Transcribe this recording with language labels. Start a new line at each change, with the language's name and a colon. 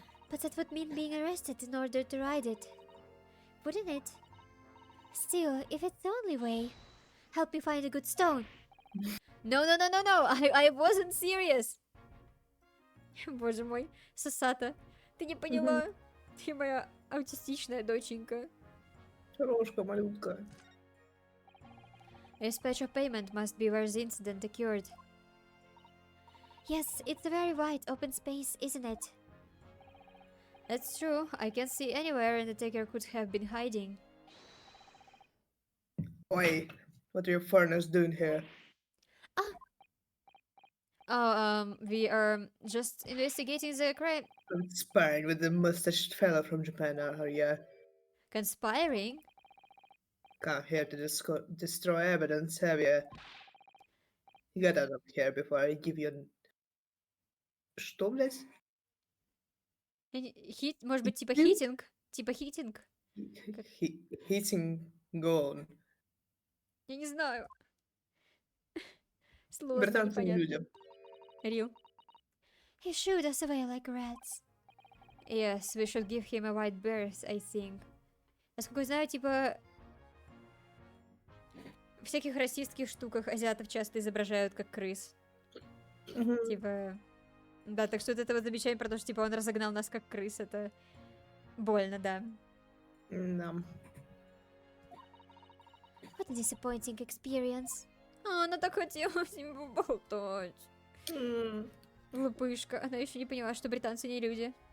English: But that would mean being arrested in order to ride it, wouldn't it? Still, if it's the only way, help me find a good stone. No, I wasn't serious.
Russian: Боже мой, Сосата, ты не поняла? Ты моя аутистичная доченька. Крошка, малютка.
English: A special payment must be where the incident occurred. Yes, it's a very wide open space, isn't it? That's true. I can't see anywhere and the taker could have been hiding. Oi, what are your foreigners doing here? Oh, we are just investigating the crime. Conspiring with the mustached fellow from Japan, are you? Conspiring? Come here to destroy evidence, have you? Get out of here before I give you an...
Russian: Что, блядь? Хит, может быть, типа Хитинг? хитинг? Типа хитинг?
English: Hitting go on.
Russian: Я не знаю. Сложно, Британцы не непонятно. люди. Рил.
English: He shooed us away like rats. Yes, we should give him a wide berth, I think.
Russian: Насколько я знаю, типа... В всяких расистских штуках азиатов часто изображают как крыс. Мгм. Типа... Да, так что вот это вот замечание про то, что типа он разогнал нас как крыс, это больно, да. Да.
English: What a disappointing experience.
Russian: А, она так хотела с ним поболтать. Глупышка, она еще не поняла, что британцы не люди.